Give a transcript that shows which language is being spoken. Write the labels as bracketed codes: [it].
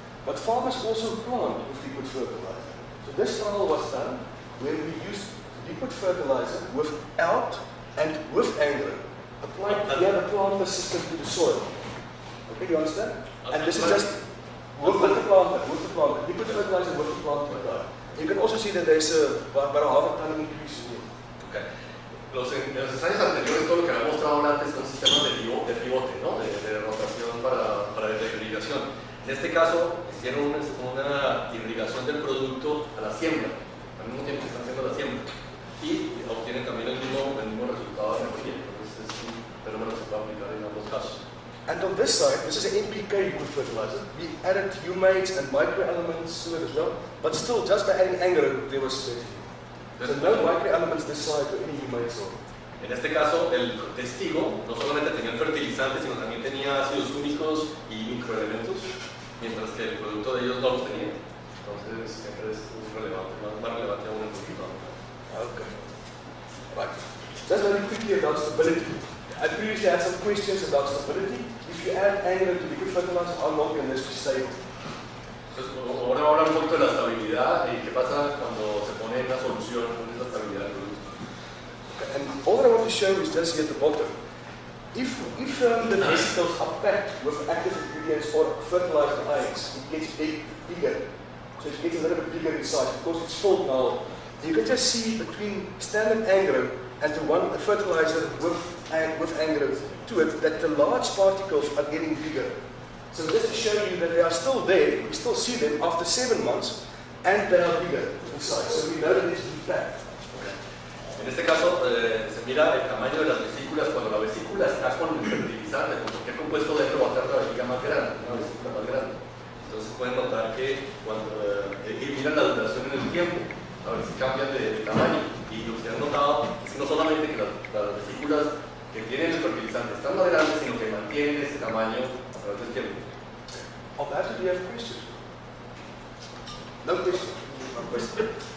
[en] But farmers also plant with liquid fertilizer. So this trial was done where we used liquid fertilizer without and with Angro, applied via the planter system to the soil. Okay, you understand? And this is just with the planter, liquid fertilizer with the planter. You can also see that there's about a half a ton increase in yield. Okay. [es] En los ensayos anteriores todo lo que había mostrado antes son sistemas de pivote, ¿no? de rotación para la irrigación. En este caso, hicieron una irrigación del producto a la siembra, al mismo tiempo que están haciendo la siembra, y obtienen también el mismo resultado de energía. Entonces es un fenómeno que se puede aplicar en ambos casos. [en] And on this side, this is an NPK liquid fertilizer. We added humates and microelements to it as well, but still, just by adding Angro, there was so no microelements this side or any humates or. [es] En este caso, el testigo no solamente tenía el fertilizante, sino también tenía ácidos húmicos y microelementos, mientras que el producto de ellos no los tenía. Entonces, siempre es relevante, más relevante aún el resultado. [en] Okay. Right. Just very quickly about stability. I previously had some questions about stability. If you add Angro to liquid fertilizer, how long can this be stable? [es] Entonces, ahora vamos a hablar un poquito de la estabilidad y qué pasa cuando se pone una solución con esa estabilidad del producto. [en] Okay. And all that I want to show is just here at the bottom. If the vesicles are packed with active ingredients or fertilizer ions, it gets bigger. So it gets a little bit bigger in size because it's filled now. You can just see between standard Angro and the fertilizer with Angro to it that the large particles are getting bigger. So just to show you that they are still there, we still see them after 7 months, and they are bigger in size. So we know that it's been packed. [es] En este caso, se mira el tamaño de las vesículas. Cuando la vesícula está con fertilizante, con cualquier compuesto dentro, va a ser la vejiga más grande, una vesícula más grande. Entonces pueden notar que cuando miran la duración en el tiempo, a ver si cambian de tamaño. Y lo que han notado es que no solamente que las vesículas que tienen el fertilizante están más grandes, sino que mantienen ese tamaño a través del tiempo. [en] Of that, do you have questions? No question. No question.